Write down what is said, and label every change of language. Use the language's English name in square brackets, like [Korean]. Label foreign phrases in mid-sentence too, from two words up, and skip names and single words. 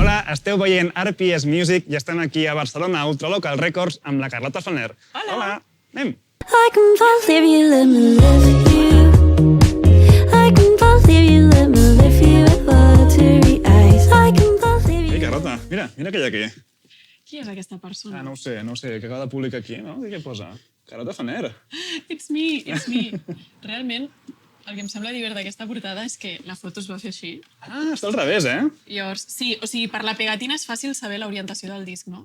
[Catalan] Hola, esteu veient RPS Music i estem aquí a Barcelona, Ultralocal Records, amb la Carlota Felner. Hola. Anem. [English] I can believe you let me live you. I can believe you let me live you with watery eyes. I can believe [Catalan] Ei, [English] you. [Catalan] Carlota, mira que hi ha aquí. Qui és aquesta persona? No ho sé, que acaba de publicar aquí, no? Què posa? Carlota Felner. [English] It's me. [Catalan] Realment, el que em sembla divert d'aquesta portada és que la foto es va fer així. Ah, està al revés, eh? Llavors, sí, o sigui, per la pegatina és fàcil saber l'orientació del disc, no?